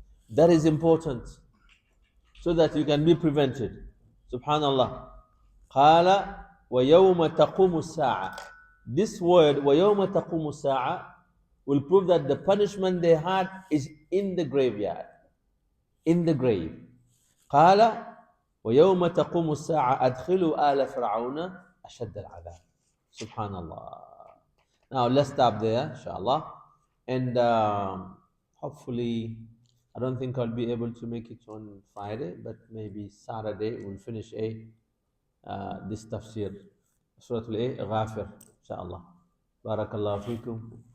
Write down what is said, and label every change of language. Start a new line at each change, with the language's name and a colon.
English: That is important, so that you can be prevented. Subhanallah.
Arabic: Qala wa yawma taqumu as-sa'a.
English: This word,
Arabic: wa yawma taqumu as-sa'a,
English: will prove that the punishment they had is in the graveyard, in the grave.
Arabic: قال ويوم تقوم الساعة أدخلوا آل فرعون أشد العذاب. Subhanallah.
English: Now let's stop there, inshallah. And hopefully, I don't think I'll be able to make it on Friday, but maybe Saturday we'll finish this tafsir. Surat Ghafir, inshallah. Barakallahu feekum.